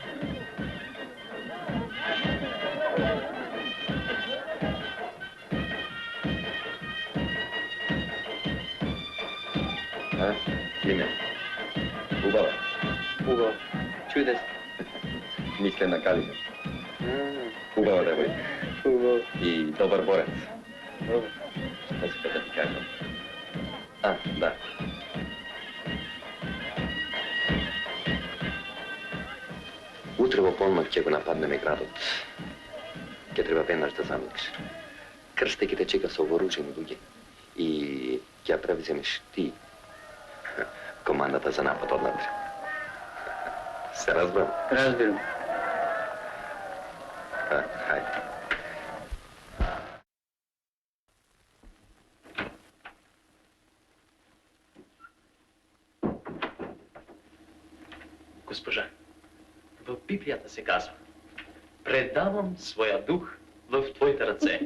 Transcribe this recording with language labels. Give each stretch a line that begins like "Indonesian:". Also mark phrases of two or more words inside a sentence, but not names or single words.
Bulgarian: Климе, хубава. Хубава. Чудес. Мисля на Калина. Хубава девойка. Хубава. И добър борец. Добър.
Croatian: Što si da ti kažem? Da.
Macedonian: Утре во полнок ќе го нападнеме градот. Ќе треба веднаш да заминеш. Крсте ќе те чека со вооружени луѓе. И ќе ја превземеш ти. командата за напад однатре. Се разбрам? Разбирам. Хајде.
Bulgarian: Госпожа, в Библията се казва: предавам своя дух в твоите ръце.